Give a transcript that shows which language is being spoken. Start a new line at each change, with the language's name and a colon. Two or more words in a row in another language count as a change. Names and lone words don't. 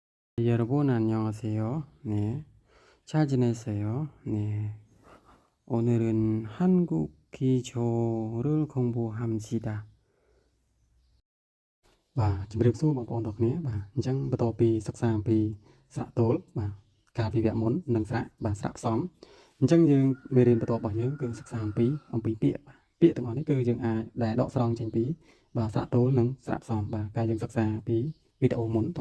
Korean: 여러분 안녕하세요. 네, 잘 지내세요? 네, 오늘은 한국 기초를 공부합시다.
Khmer: ជំរាបសួរបងប្អូនទាំងគ្នាអញ្ចឹងបន្ទាប់ពីសិក្សាអំពីស្រៈទល់កាលពីវគ្គមុននិងស្រៈផ្សំអញ្ចឹងយើងមេរៀនបន្ទាប់របស់យើងគឺសិក្សាអំពីពាក្យទាំងអស់នេះគឺយើងអាចដែលដកស្រង់ចេញពីស្រៈទល់និងស្រៈផ្សំកាលយើងសិក្សាពីវីដេអូមុនបងប្អូន